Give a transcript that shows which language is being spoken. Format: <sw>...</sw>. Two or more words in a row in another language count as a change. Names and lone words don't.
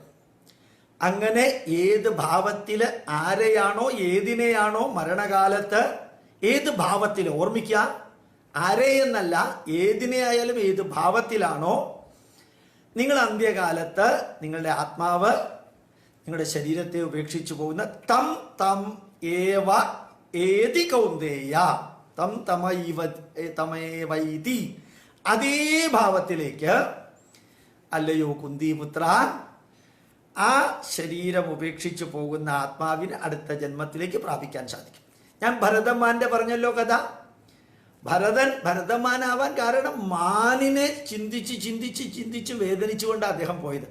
<ml>അങ്ങനെ ഏത് ഭാവത്തിൽ ആരെയാണോ ഏതിനെയാണോ മരണകാലത്ത് ഏത് ഭാവത്തിൽ, ഓർമ്മിക്കുക, ആരെയെന്നല്ല ഏതിനെ ആയാലും ഏത് ഭാവത്തിലാണോ നിങ്ങൾ അന്ത്യകാലത്ത് നിങ്ങളുടെ ആത്മാവ് നിങ്ങളുടെ ശരീരത്തെ ഉപേക്ഷിച്ചു പോകുന്ന</ml> <sa>തം തം ഏവ ഏതി കൗന്ദേയ തം</sa> <ml>തമേവൈതി, അതേ ഭാവത്തിലേക്ക് അല്ലയോ കുന്തിപുത്ര ആ ശരീരം ഉപേക്ഷിച്ചു പോകുന്ന ആത്മാവിന് അടുത്ത ജന്മത്തിലേക്ക് പ്രാപിക്കാൻ സാധിക്കും. ഞാൻ ഭരതന്മാന്റെ പറഞ്ഞല്ലോ കഥ. ഭരതന്മാനാവാൻ കാരണം മാനിനെ ചിന്തിച്ച് വേദനിച്ചുകൊണ്ട് അദ്ദേഹം പോയത്.</ml>